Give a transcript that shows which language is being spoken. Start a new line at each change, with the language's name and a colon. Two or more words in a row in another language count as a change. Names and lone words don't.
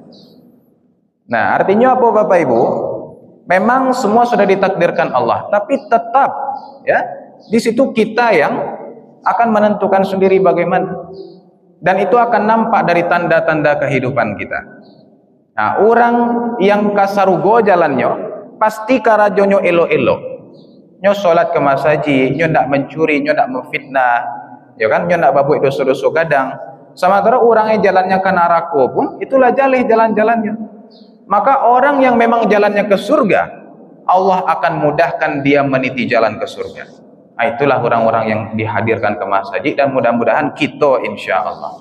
Indonesian: Nah, artinya apa Bapak Ibu? Memang semua sudah ditakdirkan Allah, tapi tetap, ya, di situ kita yang akan menentukan sendiri bagaimana. Dan itu akan nampak dari tanda-tanda kehidupan kita.
Minangkabau: Nah, orang yang kasarugo jalannya pasti karajonyo elo-elo. Nyo salat ke masjid, nyo ndak mencuri, nyo ndak memfitnah, ya kan, nyo ndak babuik dosa-dosa gadang.
Indonesian: Sementara orangnya jalannya ke neraka pun itulah jalan-jalannya. Maka orang yang memang jalannya ke surga, Allah akan mudahkan dia meniti jalan ke surga. Itulah orang-orang yang dihadirkan ke masjid, dan mudah-mudahan kita
Arabic: إن شاء الله.